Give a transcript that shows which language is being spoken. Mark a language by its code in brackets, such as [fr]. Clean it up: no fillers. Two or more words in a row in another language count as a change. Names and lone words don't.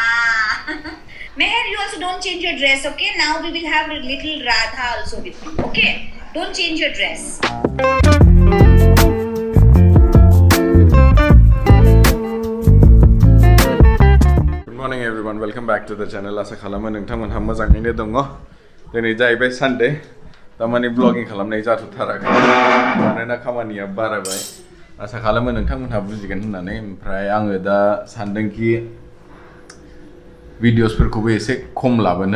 [en] Meher, you also don't change your dress, okay? Now we will have a little Radha also with you, okay? Don't change your dress. Good morning everyone, welcome back to the channel. [brx] Asa khalama nोंथांमोनहा मोजाङैनो दङ दिनै जाहैबाय सानडे तामानि ब्लगिं खालामनाय जाथ'थाराखै मानोना खामानिया बाराबाय आसा खालामो नोंथांमोनहा बुजिगोन होननानै ओमफ्राय आङो दा सानदोंखि भिडिअसफोरखौबो एसे खम लाबोनो